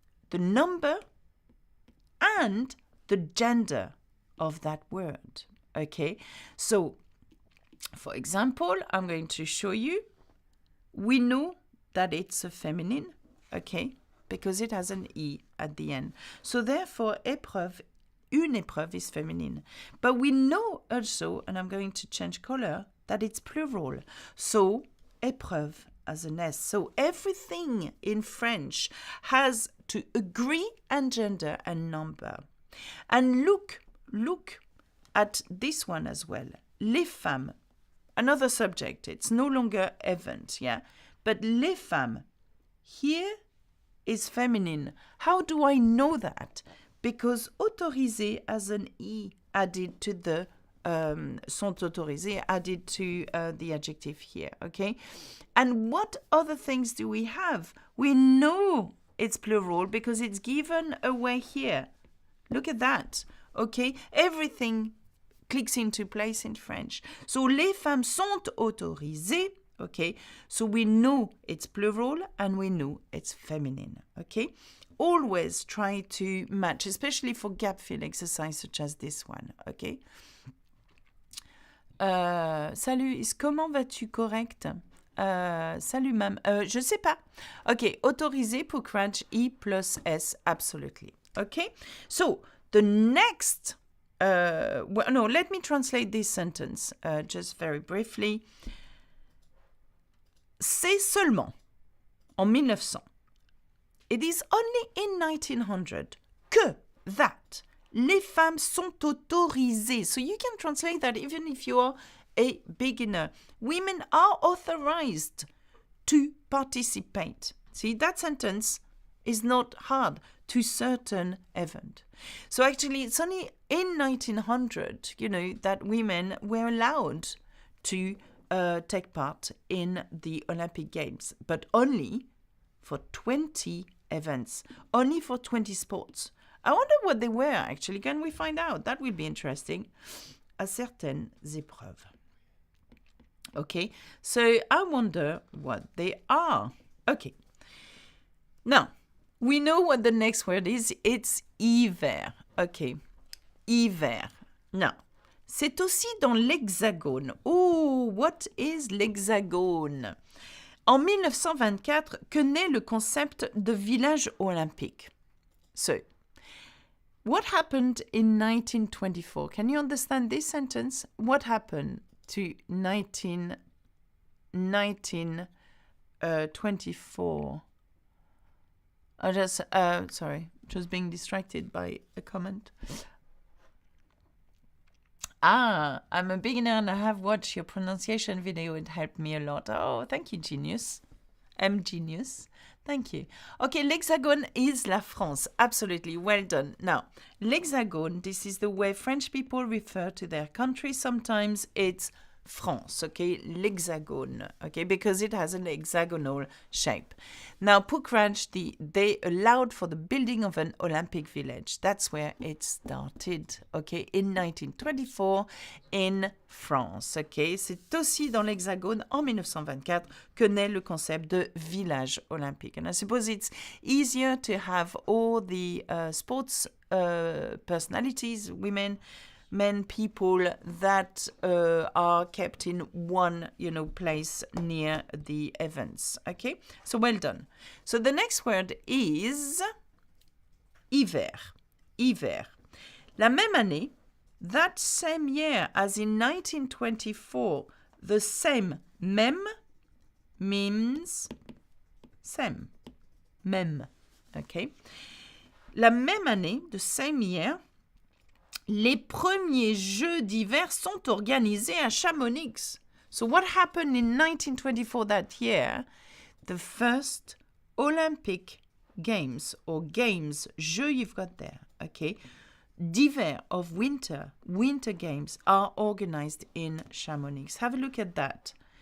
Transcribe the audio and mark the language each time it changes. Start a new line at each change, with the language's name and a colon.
English: The number and the gender of that word. Okay? So, for example, I'm going to show you. We know that it's a feminine, okay? Because it has an E at the end. So therefore, épreuve, une épreuve is feminine. But we know also, and I'm going to change color, that it's plural. So, épreuve as an S. So everything in French has to agree and gender and number. And look at this one as well. Les femmes, another subject. It's no longer event, yeah? But les femmes, here is feminine. How do I know that? Because autorisé as an E added to the sont autorisés added to the adjective here, okay? And what other things do we have? We know it's plural because it's given away here. Look at that, okay? Everything clicks into place in French.
French: So, les femmes sont autorisées, okay?
English: So, we know it's plural and we know it's feminine, okay? Always try to match, especially for gap fill exercise such as this one, okay?
French: Salut, comment vas-tu? Correct? Salut, mam. Je sais pas.
English: Okay, autorisé pour crunch E plus S, absolutely. Okay, so the next, let me translate this sentence just very briefly.
French: C'est seulement en 1900.
English: It is only in 1900 que that
French: les femmes sont autorisées.
English: So you can translate that even if you are a beginner. Women are authorized to participate. See, that sentence is not hard. To certain event. So actually, it's only in 1900, that women were allowed to take part in the Olympic Games, but only for 20 events, only for 20 sports. I wonder what they were, actually. Can we find out? That would be interesting.
French: À certaines épreuves.
English: Okay, so I wonder what they are. Okay. Now, we know what the next word is. It's hiver. Okay, hiver. Now,
French: C'est aussi dans l'Hexagone.
English: Oh, what is
French: l'Hexagone? En 1924, que naît le concept de village olympique.
English: So, what happened in 1924? Can you understand this sentence? What happened to 1924? Sorry, just being distracted by a comment. I'm a beginner and I have watched your pronunciation video. It helped me a lot. Oh, thank you, genius. Genius. Thank you. Okay, l'Hexagone is la France. Absolutely. Well done. Now, l'Hexagone, this is the way French people refer to their country. Sometimes it's France, okay, l'Hexagone, okay, because it has an hexagonal shape. Now, Pukraj, they allowed for the building of an Olympic village. That's where it started, okay, in 1924 in France, okay.
French: C'est aussi dans l'Hexagone, en 1924, que naît le concept de village olympique.
English: And I suppose it's easier to have all the sports personalities, women, men, people that are kept in one, place near the events. Okay, so well done. So the next word is hiver. Hiver.
French: La même année,
English: that same year as in 1924, the same même means same. Même. Okay.
French: La même année,
English: the same year,
French: les premiers Jeux d'hiver sont organisés à Chamonix.
English: So what happened in 1924 that year? The first Olympic Games, or games, Jeux you've got there, okay, d'hiver, of winter games are organized in Chamonix. Have a look at that.